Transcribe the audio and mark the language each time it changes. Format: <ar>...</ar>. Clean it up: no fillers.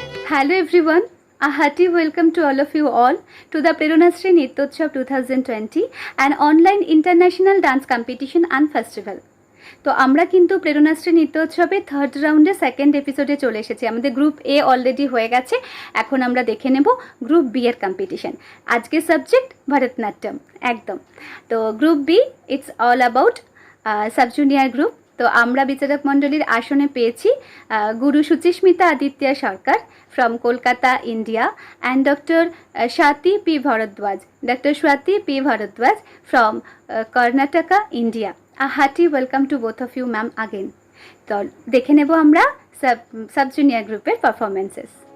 <en>Hello everyone, a hearty welcome to all of you all to the Prerunashree Nityotsav 2020, an online international dance competition and festival.</en> <bn>তো আমরা কিন্তু Preranashree নৃত্যোৎসবে third রাউন্ডে second এপিসোডে চলে এসেছি। আমাদের গ্রুপ এ অলরেডি হয়ে গেছে, এখন আমরা দেখে নেব গ্রুপ বি এর কম্পিটিশন। আজকের সাবজেক্ট ভরতনাট্যম একদম। তো group B it's all about sub junior group. তো আমরা বিচারক মণ্ডলীর আসনে পেয়েছি গুরু সুচিস্মিতা আদিত্য সরকার</bn> <en>from Kolkata, India, and Dr. Swati P. Bharadwaj. Dr. Swati P. Bharadwaj from Karnataka, India. A hearty welcome to both of you, ma'am, again.</en> <bn>তো দেখে নেব আমরা সাব জুনিয়র গ্রুপের পারফরমেন্সেস।</bn>